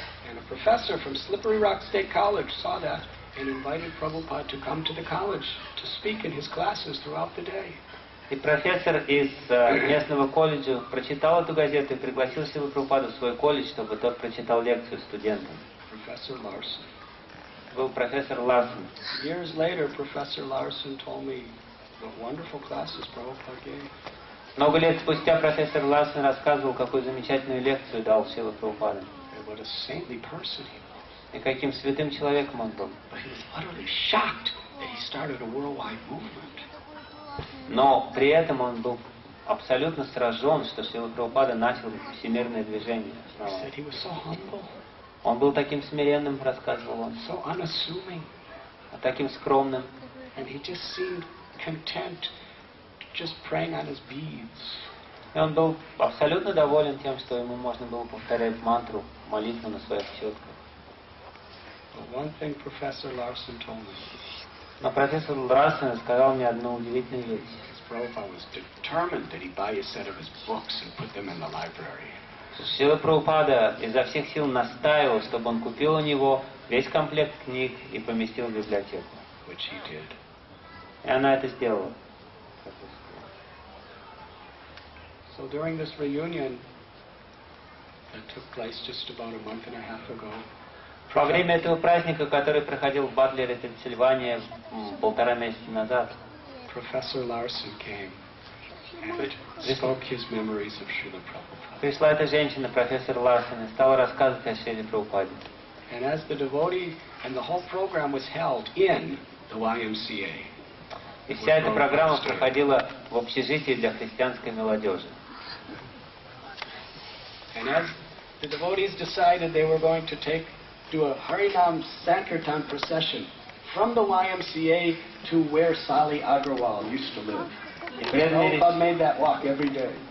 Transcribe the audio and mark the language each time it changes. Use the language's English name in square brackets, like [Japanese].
[English] And a professor from Slippery Rock State College saw that and invited Prabhupada to come to the college to speak in his classes throughout the day. [Russian] И профессор из местного колледжа прочитал эту газету и пригласил Шрилу Прабхупаду в свой колледж, чтобы тот прочитал лекцию студентам. [English] Professor Larson. [Russian] Был профессор Ларсон. [English] Years later, Professor Larson told me what wonderful classes Prabhupada gave. [Russian] Много лет спустя профессор Ларсон рассказывал, какую замечательную лекцию дал Шрила Прабхупада. [English] What a saintly person he was. [Russian] И каким святым человеком он был. [English] But he was utterly shocked that he started a worldwide movement. [Russian] Но при этом он был абсолютно сражен, что Шрила Прабхупада начал всемирное движение. [English] He said he was so humble. [Russian] Он был таким смиренным, рассказывал он. [English] So unassuming. [Russian] Таким скромным. [English] And he just seemed content just praying on his beads. [Russian] И он был абсолютно доволен тем, что ему можно было повторять мантру, молитву на своих четках. [English] But one thing Professor Larson told me. [Russian] Но профессор Ларсон сказал мне одну удивительную вещь. [English] Prabhupada was determined that he buy a set of his books and put them in the library. [Russian] Шрила Прабхупада изо всех сил настаивал, чтобы он купил у него весь комплект книг и поместил в библиотеку. [English] Which he did. [Russian] И она это сделала. [English] So during this reunion that took place just about a month and a half ago. [Russian] Во время этого праздника, который проходил в Батлере, Пенсильвания, 1,5 месяца назад, [English] Professor Larson came and spoke his memories of Srila Prabhupada. [Russian] Пришла эта женщина, профессор Ларсон, и стала рассказывать о Шриле Прабхупаде. [English] And as the devotee and the whole program was held in the YMCA. [Russian] И вся эта программа проходила в общежитии для христианской молодежи. [English] And as the devotees decided they were going to do a Harinam Sankirtan procession from the YMCA to where Sali Agrawal used to live. Prabhupada made that walk every day.